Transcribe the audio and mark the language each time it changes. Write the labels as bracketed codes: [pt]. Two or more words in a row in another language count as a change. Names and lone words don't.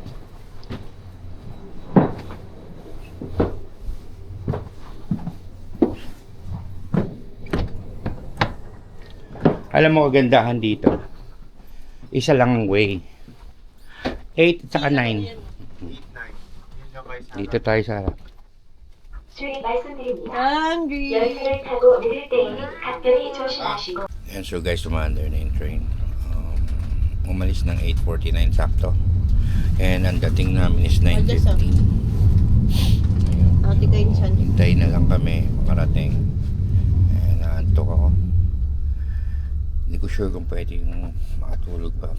[tl] Alam mo kagandahan dito, isa lang ang way. 8 at saka 9. 8-9. Yun yung may sana. Dito tayo sa harap. Hungry. [ko] 열차를 타고 내릴 때에는 각별히 조심하시고 [tl] Ayan, so guys, tumander na yung train. Umalis ng 8:49 sakto. And ang dating namin is 9:15. Ayun. Ate kayo ni Sandy. Hintay na lang kami makarating. And naantok ako. Hindi ko sure kung pwede yung makatulog pa.